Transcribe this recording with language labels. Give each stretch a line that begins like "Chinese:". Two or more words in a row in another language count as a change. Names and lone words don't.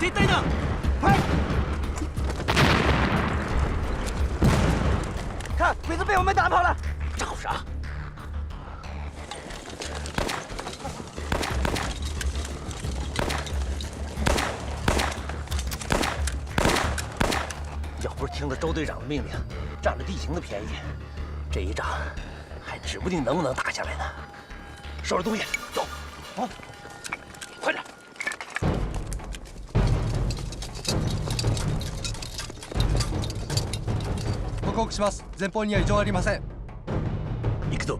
Japanese: 撤退だ。はい。
Chinese: 看，鬼子被我们打跑了。找啥？要不是听了周队长的命令，占了地形的便宜，这一仗还指不定能不能打下来呢。收拾东西，走。好，快点。
Japanese: 報告します。前方には異常ありません。行くぞ。